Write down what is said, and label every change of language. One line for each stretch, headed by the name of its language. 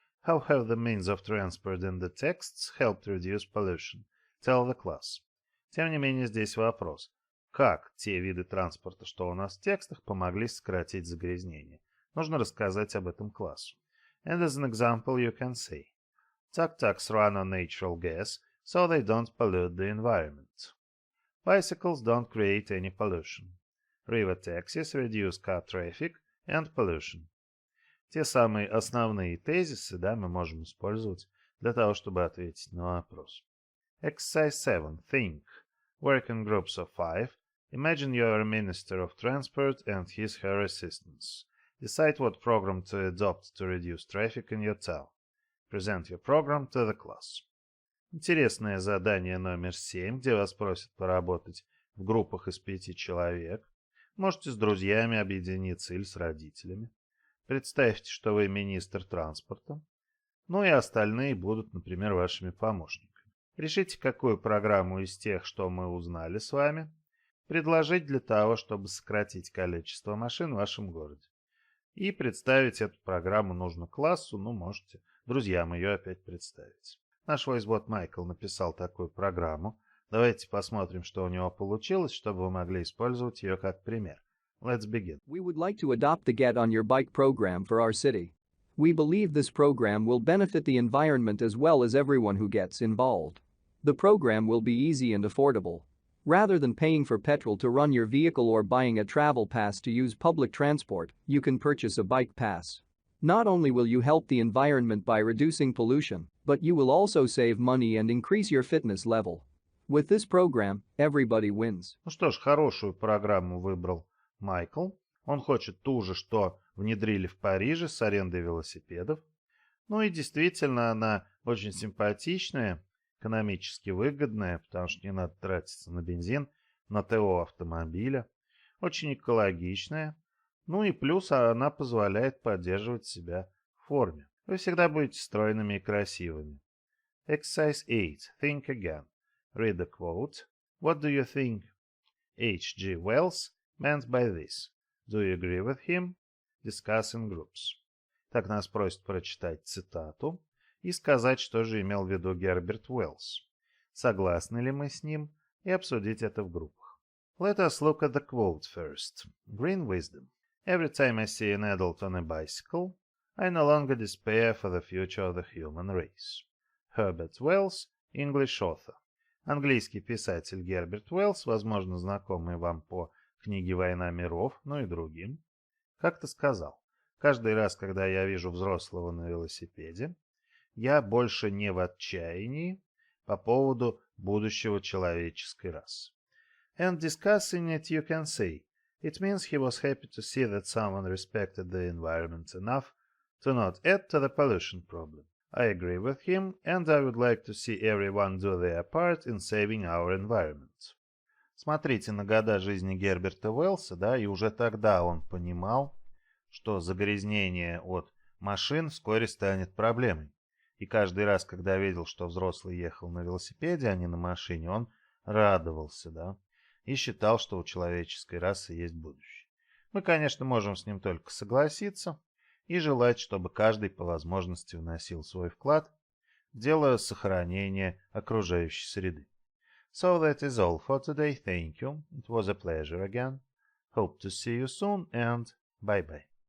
English: How have the means of transport in the texts helped reduce pollution? Tell the class.
Russian: Тем не менее, здесь вопрос. Как те виды транспорта, что у нас в текстах, помогли сократить загрязнение? Нужно рассказать об этом классу.
English: And as an example, you can say, tuk-tuks run on natural gas, so they don't pollute the environment. Bicycles don't create any pollution. River taxis reduce car traffic and pollution.
Russian: Те самые основные тезисы, мы можем использовать для того, чтобы ответить на вопрос.
English: Exercise 7. Think. Work in groups of 5. Imagine you are a minister of transport and his/her assistants. Decide what program to adopt to reduce traffic in your town. Present your program to the class.
Russian: Интересное задание номер 7, где вас просят поработать в группах из 5 человек. Можете с друзьями объединиться или с родителями. Представьте, что вы министр транспорта. И остальные будут, например, вашими помощниками. Решите, какую программу из тех, что мы узнали с вами, предложить для того, чтобы сократить количество машин в вашем городе. И представить эту программу нужно классу, можете друзьям ее опять представить. Наш войс-бот Майкл написал такую программу. Давайте посмотрим, что у него получилось, чтобы вы могли использовать ее как пример.
English: Let's begin. We would like to adopt the Get on Your Bike program for our city. We believe this program will benefit the environment as well as everyone who gets involved. The program will be easy and affordable. Rather than paying for petrol to run your vehicle or buying a travel pass to use public transport, you can purchase a bike pass. Not only will you help the environment by reducing pollution, but you will also save money and increase your fitness level. With this program, everybody wins.
Russian: Что ж, хорошую программу выбрал Майкл. Он хочет ту же, что внедрили в Париже с арендой велосипедов. И действительно, она очень симпатичная, экономически выгодная, потому что не надо тратиться на бензин, на ТО автомобиля. Очень экологичная. И плюс она позволяет поддерживать себя в форме. Вы всегда будете стройными и красивыми.
English: Exercise 8. Think again. Read a quote. What do you think H.G. Wells meant by this? Do you agree with him? Discuss in groups.
Russian: Так нас просят прочитать цитату и сказать, что же имел в виду Герберт Уэллс. Согласны ли мы с ним и обсудить это в группах.
English: Let us look at the quote first. Green wisdom. Every time I see an adult on a bicycle, I no longer despair for the future of the human race. Herbert Wells, English author.
Russian: Английский писатель Герберт Уэллс, возможно, знакомый вам по книге «Война миров», и другим, как-то сказал: Каждый раз, когда я вижу взрослого на велосипеде, я больше не в отчаянии по поводу будущего человеческой расы.
English: And discussing it, you can say, it means he was happy to see that someone respected the environment enough to not add to the pollution problem. I agree with him, and I would like to see everyone do their part in saving our environment.
Russian: Смотрите на года жизни Герберта Уэллса, да, и уже тогда он понимал, что загрязнение от машин вскоре станет проблемой. И каждый раз, когда видел, что взрослый ехал на велосипеде, а не на машине, он радовался, да, и считал, что у человеческой расы есть будущее. Мы, конечно, можем с ним только согласиться и желать, чтобы каждый по возможности вносил свой вклад в дело сохранения окружающей среды.
English: So that is all for today. Thank you. It was a pleasure again. Hope to see you soon and bye-bye.